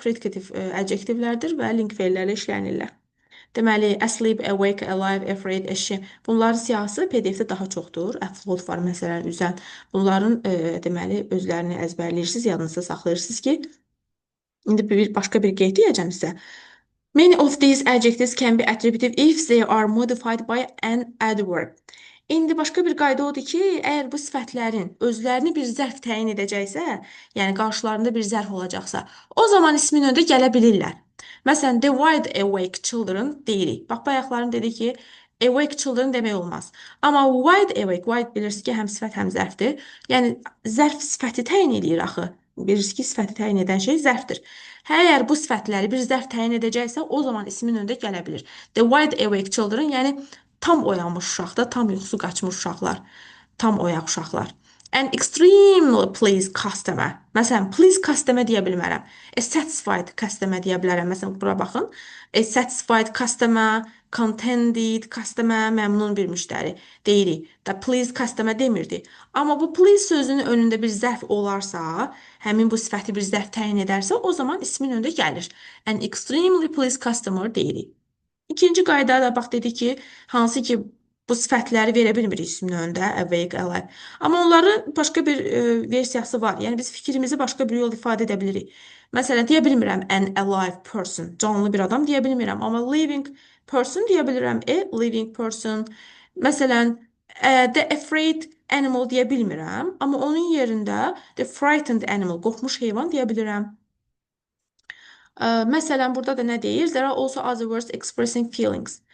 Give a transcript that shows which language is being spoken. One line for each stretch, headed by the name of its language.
Azerbaijani: Predicative adjektivlərdir və link feillərlə işlənirlər. Deməli, asleep, awake, alive, afraid, ashamed. Bunların siyahısı PDF-də daha çoxdur. Upload var məsələn üzən. Bunların deməli özlərini əzbərləyirsiniz, yadınızda saxlayırsınız ki, indi başqa bir qeyd deyəcəm sizə.
English: Many of these adjectives can be attributive if they are modified by an adverb.
Azerbaijani: İndi başqa bir qayda odur ki, əgər bu sifətlərin özlərini bir zərf təyin edəcəksə, yəni qarşılarında bir zərf olacaqsa, o zaman ismin önündə gələ bilirlər. Məsələn,
English: the wide awake children
Azerbaijani: deyirik. Bax, bayaqların dedik ki,
English: awake children
Azerbaijani: demək olmaz. Amma wide bilirsiniz ki, həm sifət, həm zərfdir. Yəni, zərf sifəti təyin edir axı. Bilirsiniz ki, sifəti təyin edən şey zərfdir. Əgər bu sifətləri bir zərf təyin edəcəksə, o zaman ismin önündə gələ bilir.
English: The wide awake children,
Azerbaijani: yəni tam oyanmış uşaqda, tam yuxusu qaçmış uşaqlar, tam oyaq uşaqlar.
English: An extremely pleased customer.
Azerbaijani: Məsələn,
English: pleased customer
Azerbaijani: deyə bilmərəm.
English: A satisfied customer
Azerbaijani: deyə bilərəm. Məsələn, bura baxın.
English: A satisfied customer, contented customer,
Azerbaijani: məmnun bir müştəri deyirik. Da
English: pleased customer
Azerbaijani: demirdi. Amma bu pleased sözünün önündə bir zərf olarsa, həmin bu sifəti bir zərf təyin edərsə, o zaman ismin önündə gəlir.
English: An extremely pleased customer
Azerbaijani: deyirik. İkinci qayda da bax dedi ki, hansı ki bu sifətləri verə bilmirik ismin önündə, awake, alive. Amma onların başqa bir versiyası var. Yəni biz fikrimizi başqa bir yol ifadə edə bilirik. Məsələn, deyə bilmirəm
English: an alive person,
Azerbaijani: canlı bir adam deyə bilmirəm. Amma
English: living person
Azerbaijani: deyə bilirəm,
English: a living person.
Azerbaijani: Məsələn,
English: the afraid animal
Azerbaijani: deyə bilmirəm. Amma onun yerində
English: the frightened animal,
Azerbaijani: qorxmuş heyvan deyə bilirəm. Məsələn, burada da nə deyir?
English: There are also other words expressing feelings.